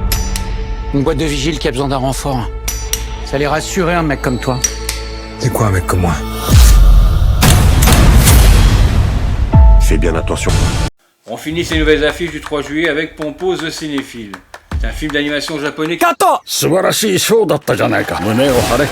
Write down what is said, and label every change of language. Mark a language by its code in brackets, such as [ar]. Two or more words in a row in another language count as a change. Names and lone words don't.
[fr] Une boîte de vigile qui a besoin d'un renfort. Ça allait rassurer un mec comme toi. C'est quoi un mec comme moi? Fais bien attention. On finit ces nouvelles affiches du 3 juillet avec Pompo The Cinéphile. C'est un film d'animation japonais. [ja] Kato! 素晴らしいショーだったじゃないか。胸を張れ。